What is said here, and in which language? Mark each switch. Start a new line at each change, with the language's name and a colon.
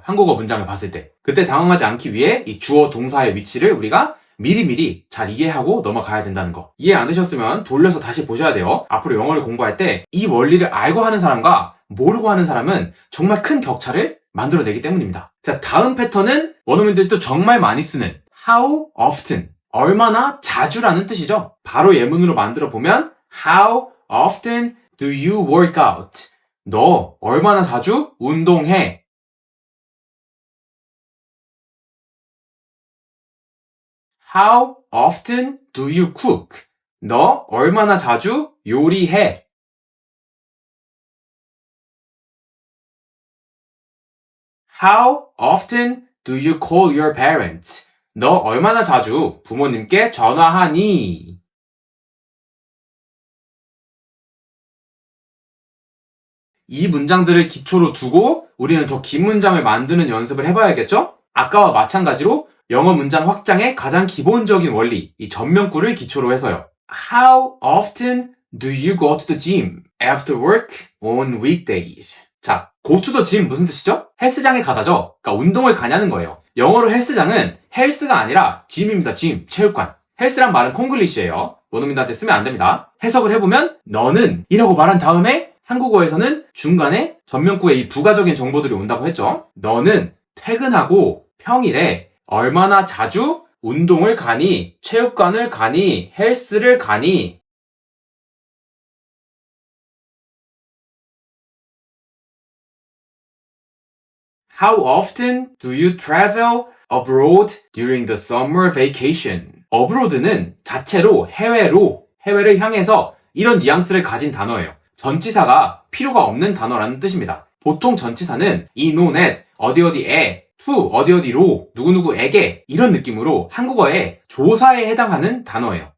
Korean: 한국어 문장을 봤을 때. 그때 당황하지 않기 위해 이 주어 동사의 위치를 우리가 미리미리 잘 이해하고 넘어가야 된다는 거. 이해 안 되셨으면 돌려서 다시 보셔야 돼요. 앞으로 영어를 공부할 때 이 원리를 알고 하는 사람과 모르고 하는 사람은 정말 큰 격차를 만들어내기 때문입니다. 자, 다음 패턴은 원어민들도 정말 많이 쓰는
English: how often,
Korean: 얼마나 자주라는 뜻이죠. 바로 예문으로 만들어 보면
English: how often do you work out?
Korean: 너 얼마나 자주 운동해?
English: How often do you cook?
Korean: 너 얼마나 자주 요리해?
English: How often do you call your parents?
Korean: 너 얼마나 자주 부모님께 전화하니? 이 문장들을 기초로 두고 우리는 더 긴 문장을 만드는 연습을 해봐야겠죠? 아까와 마찬가지로 영어 문장 확장의 가장 기본적인 원리, 이 전면구를 기초로 해서요.
English: How often do you go to the gym after work on weekdays?
Korean: 자,
English: go to the gym
Korean: 무슨 뜻이죠? 헬스장에 가다죠? 그러니까 운동을 가냐는 거예요. 영어로 헬스장은 헬스가 아니라 gym입니다. gym, 체육관. 헬스란 말은 콩글리시예요. 원어민들한테 쓰면 안 됩니다. 해석을 해보면 너는 이라고 말한 다음에 한국어에서는 중간에 전면구에 이 부가적인 정보들이 온다고 했죠. 너는 퇴근하고 평일에 얼마나 자주 운동을 가니, 체육관을 가니, 헬스를 가니.
English: How often do you travel abroad during the summer vacation?
Korean: abroad는 자체로 해외를 향해서 이런 뉘앙스를 가진 단어예요. 전치사가 필요가 없는 단어라는 뜻입니다. 보통 전치사는 이, no, net, 어디어디에, to, 어디어디로, 누구누구에게 이런 느낌으로 한국어의 조사에 해당하는 단어예요.